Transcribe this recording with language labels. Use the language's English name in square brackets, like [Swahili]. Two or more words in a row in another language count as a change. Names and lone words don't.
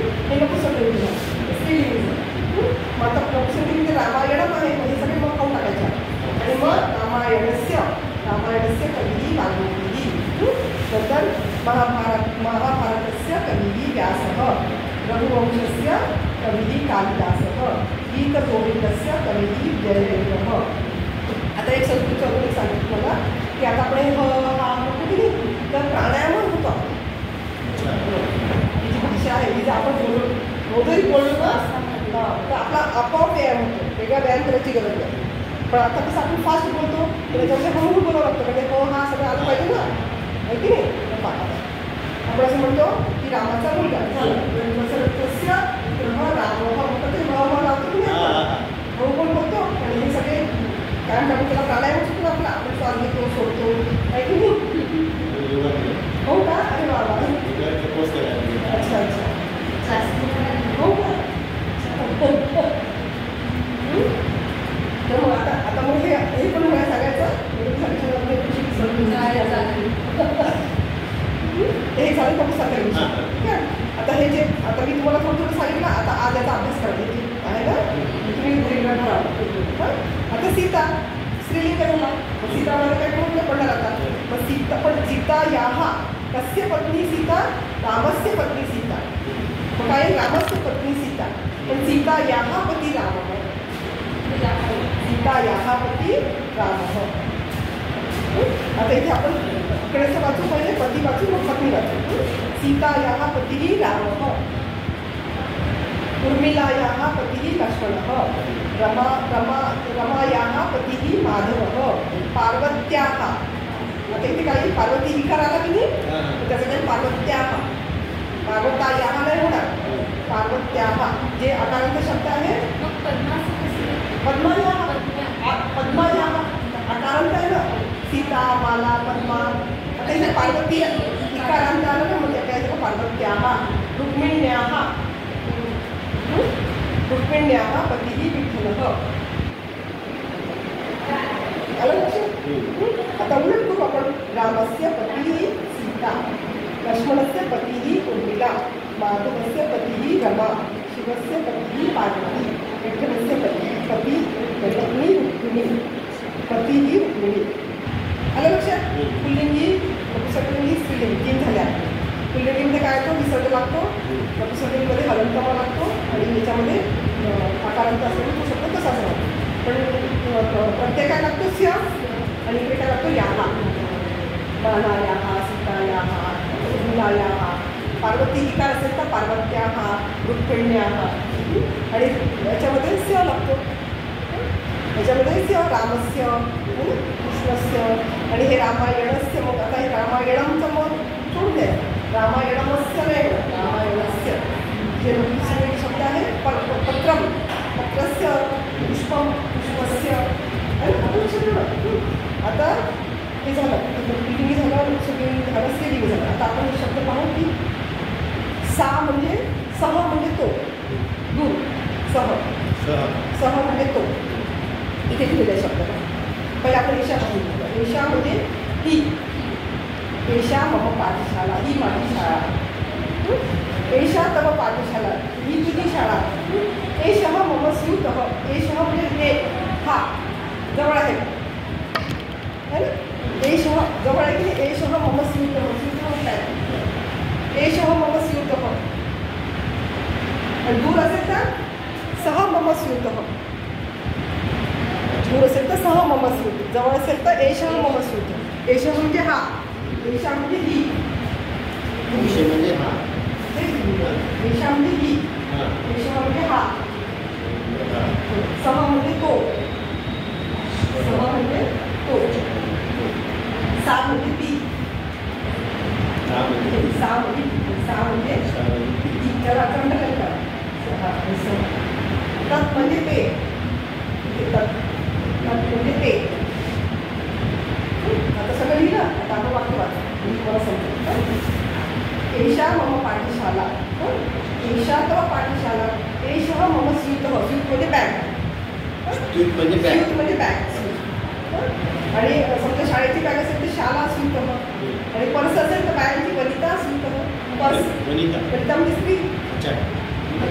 [Marathi] हे नपुंसकलिंग झालं, स्त्रीलिंग झालं. मग आता नपुंसकलिंग रामायणम आहे, हे सगळे मग खाऊन टाकायचे. आणि मग [Sanskrit] रामायणस्य कविः वाल्मीकिः. नंतर महाभारतस्य कविः व्यासः, रघुवंशस्य कविः कालिदासः, गीतगोविंदस्य कविः जयदेवः. [Marathi] आता एक संस्कृत वगैरे सांगितलं मला की आता आपण कुठे नाही तर प्राणायाम होतो. ही जी भाषा आहे ही जर आपण रोजही बोललो ना तर आपला आपोआप व्यायाम होतो, वेगळा व्यायाम करायची गरज नाही. पण आता कसं आपण फास्ट बोलतो त्याच्यामध्ये हळूहळू बोलावं लागतं, म्हणजे हा सगळं आलं पाहिजे ना, आहे की नाही. आपण असं म्हणतो की रामाचा मुलगा [Sanskrit] दशरथस्य रामः [Marathi] म्हणतो ते लावतो की हळू पण बोलतो. आणि हे सगळे काय म्हणतो त्याला प्राणायाम होतो आपला, आपण श्वास घेतो सोडतो, आहे की नाही. हो का? अरे वा वा. अच्छा अच्छा. हो का? तर मग आता मग हे पण मला सांगायचं हे झालं नपुंसकलिंग. ठीक आहे. आता हे जे आता मी तुम्हाला थोडं थोडं सांगितलं, आता आज याचा अभ्यास करायचा आहे ना, तुम्ही वेगळा ठराव. आता सीता स्त्रीलिंग झाला, सीतामध्ये काय कोण पडणार आता. मग सीता पण [Sanskrit] सीता याहा कस्य पत्नी सीता, रामस्य पत्नी सीता. [Marathi] मग काय [Sanskrit] रामस्य पत्नी सीता, पण सीता याहा पती रामः, सीता याहा पती रामः. [Marathi] आता इथे आपण इकडेचं वाचू पहिले, पती वाचू मग पत्नी वाचू. [Sanskrit] सीता याहा पती रामः, उर्मिलायाः पतिः लक्ष्मणः, रमायाः पतिः माधवः, पार्वत्याः. [Marathi] आता इथे काही पार्वती विकार आला की नाही, त्याच्यासाठी पार्वत्याः, पार्वतायाः नाही होणार, पार्वत्याः जे अकारांत शब्द आहे. पद्मायाः अकारांत आहे ना, सीता माला पद्मा. आता इथे पार्वती विकारांत आलं ना, म्हणजे काय पार्वत्याः. [Sanskrit] रुक्मिण्याः पतिः विठ्ठलः. [Marathi] आलं लक्षात. आता उलट करू आपण. [Sanskrit] रामस्य पतिः सीता, लक्ष्मणस्य पतिः उर्मिला, माधवस्य पतिः रमा, शिवस्य पतिः पार्वती, विठ्ठलस्य पत्नी रुक्मिणी, पतिः रुक्मिणी. [Marathi] आलं लक्षात. पुल्लिंगी नपुंसकलिंगी स्त्रीलिंगी 3 झाल्या. पुल्लिंगीमध्ये काय येतो, विसर्ग लागतो. नपुंसकलिंगीमध्ये हलंतमा लागतो आणि याच्यामध्ये आकारांत असतो तो शब्द तसाच राहतो. पण प्रत्येक काय लागतो स्य आणि इकडे काय लागतो याहा. बाणायाः, सीतायाः, उर्मिलायाः. पार्वती विकार असेल तर पार्वत्याः, रुक्मिण्याः. आणि याच्यामध्ये स्य लागतो, याच्यामध्ये स्य रामस्य, कृष्णस्य. आणि हे रामायणस्य. मग आता हे रामायणमचं मग सोडून द्या, रामायणमस्य नाही, रामायणस्य. जे सगळे शब्द आहे पत्रम, पत्रस्य, पुष्पम, पुष्पस्य. आता हे झालं पुल्लिंगी झालं, स्त्रीलिंगी झालं, स्त्रीलिंगी झालं. आता आपण हे शब्द पाहू की सा म्हणजे सह म्हणजे तो, दूर, सह म्हणजे तो. इथे दिलेला शब्द पहिले आपण एषा पाहू. एषा म्हणजे ही, [Sanskrit] एषा मम पाठशाला, [Marathi] ही माझी शाळा. [Sanskrit] एषा तव पाठशाला, [Marathi] ही तुझी शाळा. [Sanskrit] एषः मम स्यूतः, [Marathi] एषः म्हणजे हे, हा जवळ आहे ना. एषः जवळ आहे की नाही. [Sanskrit] एषः मम स्यूतः, स्यूतः काय, एषः मम स्यूतः. [Marathi] आणि दूर असेल तर [Sanskrit] सह मम स्यूतः, [Marathi] दूर असेल तर [Sanskrit] सह मम स्यूत, [Marathi] जवळ असेल तर [Sanskrit] एषः मम स्यूत. [Marathi] एषः म्हणजे हा, एषा म्हणजे ही, म्हणजे हा, एषा म्हणजे ही, एषः म्हणजे हा, सह म्हणजे तो, सह म्हणजे तो, सा म्हणजे ती, सा म्हणजे ती. त्याला खंड करतात. तत् म्हणजे ते, तत् म्हणजे ते. आता सगळं लिहिलं. आता आपण वाक्य वाचा, तुम्हाला समजेल. [Sanskrit] एषा मम पाठशाला, एषा तव पाठशाला. एषः मम स्यूतः, [Marathi] स्यूत म्हणजे बॅग, स्यूत म्हणजे बॅग. आणि समजा शाळेची बॅग असेल तर [Sanskrit] शाला स्यूतः. [Marathi] आणि पर्स असेल तर बॅगची [Sanskrit] वनिता स्यूतः. [Marathi] पर्स वनिता म्हणजे स्त्री.